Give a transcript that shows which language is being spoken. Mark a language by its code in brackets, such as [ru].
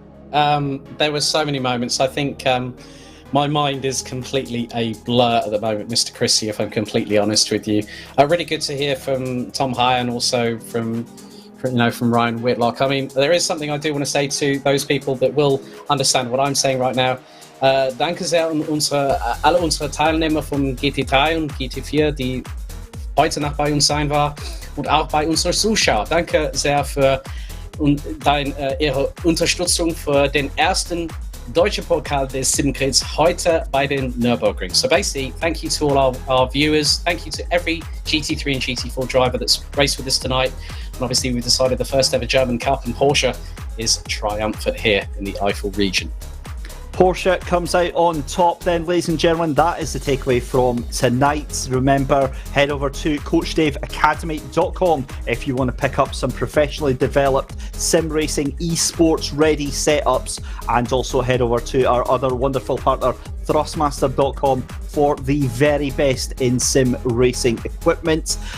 [en] There were so many moments. I think my mind is completely a blur at the moment, Mr. Christie, if I'm completely honest with you. Really good to hear from Tom High and also from Ryan Whitlock. I mean, there is something I do want to say to those people that will understand what I'm saying right now. [de] Danke sehr an alle unsere Teilnehmer von GT3 und GT4, die heute Nacht bei uns sein war, und auch bei unseren Zuschauern. Danke sehr für Ihre Unterstützung für den ersten deutschen Pokal des Simgrids heute bei den Nurburgring. [en] So basically, thank you to all our viewers. Thank you to every GT3 and GT4 driver that's raced with us tonight. And obviously, we've decided the first ever German Cup, and Porsche is triumphant here in the Eifel region. Porsche comes out on top then, ladies and gentlemen. That is the takeaway from tonight. Remember, head over to CoachDaveAcademy.com if you want to pick up some professionally developed sim racing esports ready setups, and also head over to our other wonderful partner, Thrustmaster.com, for the very best in sim racing equipment.